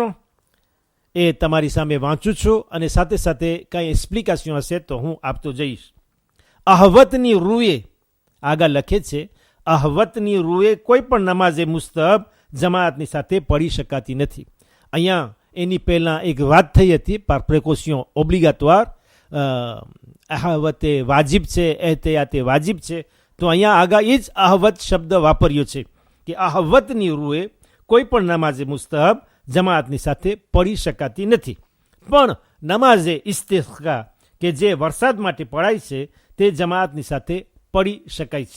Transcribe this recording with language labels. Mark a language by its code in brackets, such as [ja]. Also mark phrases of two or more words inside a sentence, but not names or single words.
[gu] એ તમારી સામે વાંચું છું અને સાથે સાથે કંઈ એક્સપ્લિકેશન હશે તો હું આપતો જઈશ. અહવતની રૂએ આગળ લખે છે, અહવતની રૂએ કોઈ પણ નમાઝે મુસ્તહબ જમાઅતની સાથે પડી શકાતી નથી. અહીંયા એની પહેલાં એક વાત થઈ હતી, [fr] par précaution obligatoire, [gu] અહવતે વાજિબ છે, એહતિયાતે વાજિબ છે. તો અહીંયા આગળ એ જ અહવત શબ્દ વાપર્યો છે કે અહવતની રૂએ કોઈ પણ નમાઝે મુસ્તહબ જમાઅતની સાથે પડી શકાતી નથી. પણ નમાઝે ઇસ્તિસ્કા કે જે વરસાદ માટે પડાય છે તે જમાઅતની સાથે પડી શકાય છે.